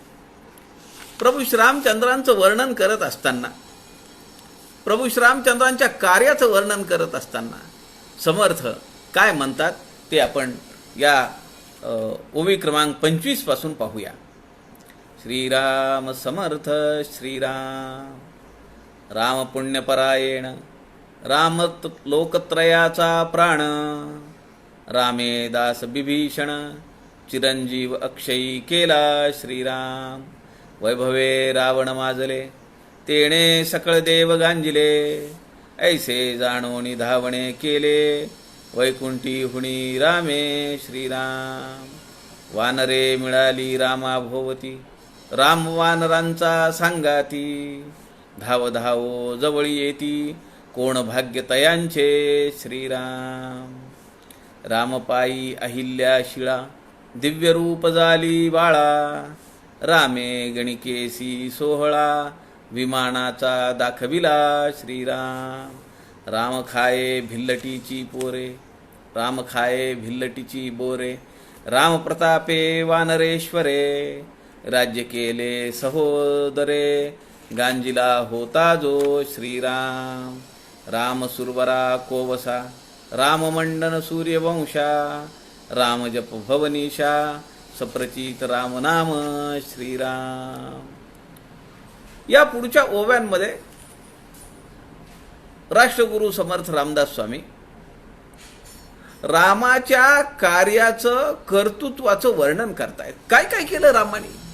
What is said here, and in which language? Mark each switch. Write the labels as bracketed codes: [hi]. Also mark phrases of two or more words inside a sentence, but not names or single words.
[mr] प्रभू श्रीरामचंद्रांचं वर्णन करत असताना, प्रभू श्रीरामचंद्रांच्या कार्याचं वर्णन करत असताना समर्थ काय म्हणतात ते आपण या ओवी क्रमांक 25 पासून पाहूया. श्रीराम समर्थ श्रीराम. राम पुण्यपरायण, राम लोकत्रयाचा प्राण. रामे दास बिभीषण, चिरंजीव अक्षयी केला श्रीराम. वैभवे रावण माजले, तेणे सकळ देव गांजिले. ऐसे जाणोनी धावणे केले, वैकुंठी हुणी रामे श्रीराम. वानरे मिळाली रामा भोवती, राम वानरांचा सांगाती. धाव धावो जवळी येती, कोण भाग्य तयांचे श्रीराम. रामपायी अहिल्या शिळा, दिव्य रूप झाली बाळा. रामे गणिकेसी सोहळा, विमानाचा दाखविला श्रीराम. राम खाये भिल्लटीची पोरे, राम खाये भिल्लटीची बोरे. राम प्रतापे वानरेश्वरे, राज्य केले सहोदरे. गांजिला होता जो श्रीराम. राम सुरवरा कोवसा, राम मंडन सूर्यवंशा. राम जप भवनीशा, सप्रचित राम नाम श्रीराम. या पुढच्या ओव्यांमध्ये राष्ट्रगुरु समर्थ रामदास स्वामी रामाच्या कार्याचं, कर्तृत्वाचं वर्णन करतायत. काय काय केलं रामाने.